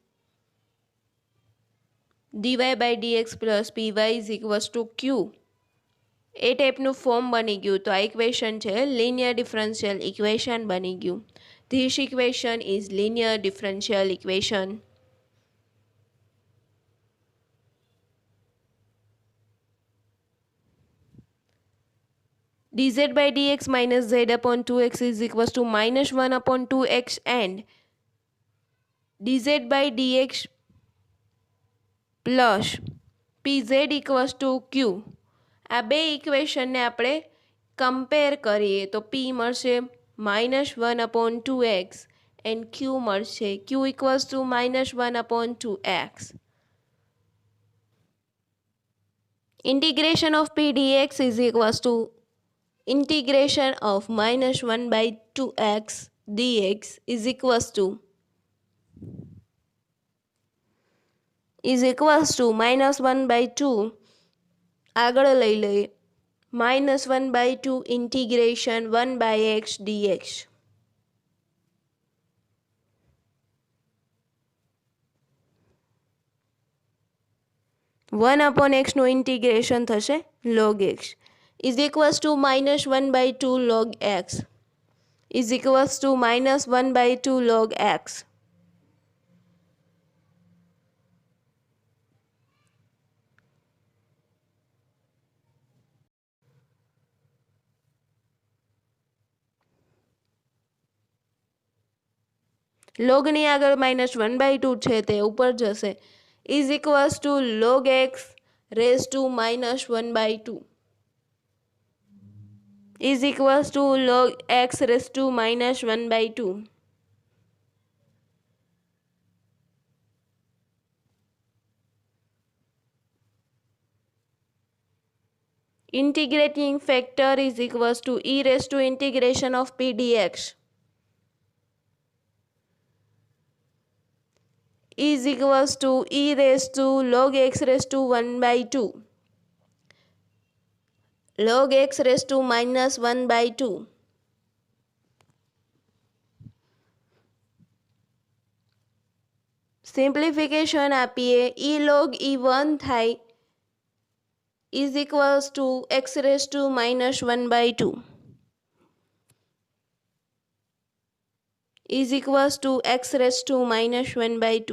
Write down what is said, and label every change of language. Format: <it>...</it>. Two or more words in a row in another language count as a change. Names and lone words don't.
<en>dy by dx plus py is equals to q.</en> <gu>એ ટાઈપનું ફોર્મ બની ગયું. તો આ ઇક્વેશન છે</gu> <en>linear differential equation</en> <gu>બની ગયું.</gu> <en>this equation is linear differential equation. dz by dx minus z upon 2x is equals to minus 1 upon 2x and dz by dx plus pz equals to q.</en> <gu>આ બે ઇક્વેશનને આપણે કમ્પેર કરીએ તો p મળશે</gu> <en>-1 upon 2x and</en> <gu>q મળશે</gu> <en>q equals to -1 upon 2x. Integration of p dx is equals to integration of -1 by 2x dx is equals to -1 by 2.</en> <gu>આગળ લઈ લઈએ</gu> <en>-1 by 2 integration 1 by x dx. one upon x</en> <gu>નું ઇન્ટિગ્રેશન થશે</gu> <en>log x is equals to -1 by 2 log x is equals to -1 by 2 log x. log</en> <gu>ની આગળ -1 by 2 છે તે ઉપર જશે</gu> <en>is equals to log x raised to -1 by 2 is equals to log x raised to -1 by 2. Integrating factor is equals to e raised to integration of p dx is equals to e raised to log x raised to 1 by 2 log x raised to -1 by 2.</en> <gu>સિમ્પ્લિફિકેશન આપીએ e log e1 થાય</gu> <en>is equals to x raised to -1 by 2 is equals to x raised to -1 by 2.</en>